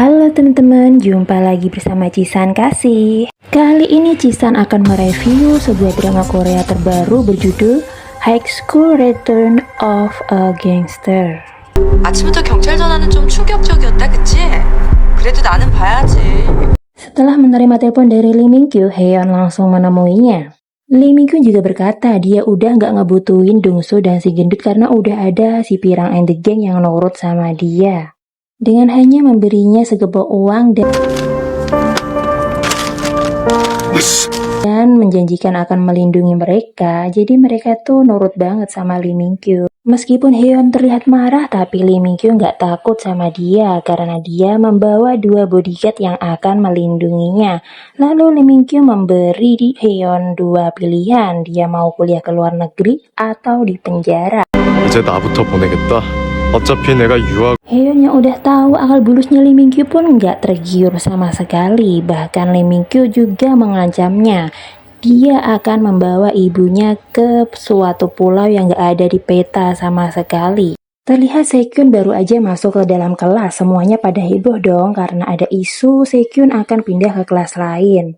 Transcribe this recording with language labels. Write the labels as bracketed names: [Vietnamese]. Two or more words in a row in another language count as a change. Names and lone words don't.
[Indonesian] Halo teman-teman, jumpa lagi bersama Cisan Kasih. Kali ini Cisan akan mereview sebuah drama Korea terbaru berjudul High School Return of a Gangster. [Korean] 아침부터 경찰 전화는 좀 충격적이었다, 그치? 그래도 나는 봐야지. [Indonesian] Setelah menerima telepon dari Lee Min Kyu, Haeyeon langsung menemuinya. Lee Min Kyu juga berkata dia udah nggak ngebutuhin Dongso dan si gendut karena udah ada si Pirang [English] and the Gang [Indonesian] yang nurut sama dia. Dengan hanya memberinya segepok uang dan menjanjikan akan melindungi mereka, jadi mereka tuh nurut banget sama Lee Min Kyu. Meskipun Haeyeon terlihat marah, tapi Lee Min Kyu nggak takut sama dia karena dia membawa 2 bodyguard yang akan melindunginya. Lalu Lee Min Kyu memberi Haeyeon 2 pilihan, dia mau kuliah ke luar negeri atau di penjara. [Korean] 이제 나부터 보내겠다. 어차피 내가 유학. [Indonesian] Haeyeon yang udah tahu akal bulusnya Lee Min Kyu pun nggak tergiur sama sekali. Bahkan Lee Min Kyu juga mengancamnya. Dia akan membawa ibunya ke suatu pulau yang nggak ada di peta sama sekali. Terlihat Sekyun baru aja masuk ke dalam kelas. Semuanya pada heboh dong karena ada isu Sekyun akan pindah ke kelas lain.